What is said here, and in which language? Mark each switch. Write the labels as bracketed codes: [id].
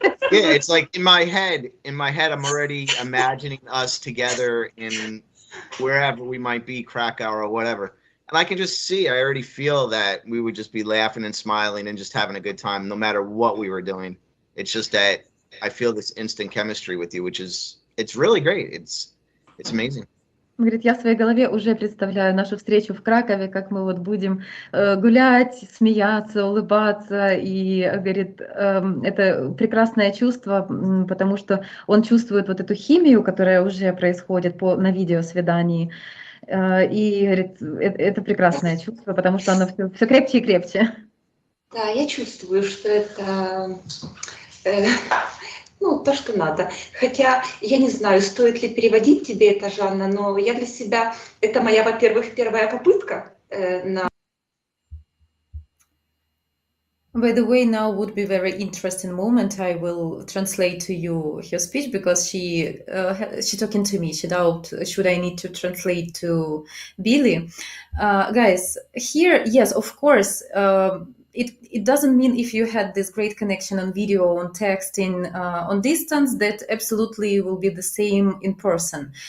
[en] Yeah, it's like in my head, I'm already imagining us together in wherever we might be, Krakow or whatever. And I can just see, I already feel that we would just be laughing and smiling and just having a good time, no matter what we were doing. It's just that I feel this instant chemistry with you, it's really great. It's amazing. [ru] Говорит, я в своей голове уже представляю нашу встречу в Кракове, как мы вот будем гулять, смеяться, улыбаться. И, говорит, это прекрасное чувство, потому что он чувствует вот эту химию, которая уже происходит на видеосвидании. И, говорит, это прекрасное чувство, потому что оно все крепче и крепче. Да, я чувствую, что это... то, что надо. Хотя я не знаю, стоит ли переводить тебе это, Жанна, но я для себя... Это моя, во-первых, первая попытка на... [en] By the way, now would be very interesting moment. I will translate to you her speech because she talking to me. She doubt should I need to translate to Billy. Guys, here, yes, of course, it doesn't mean if you had this great connection on video, on texting, on distance, that absolutely will be the same in person.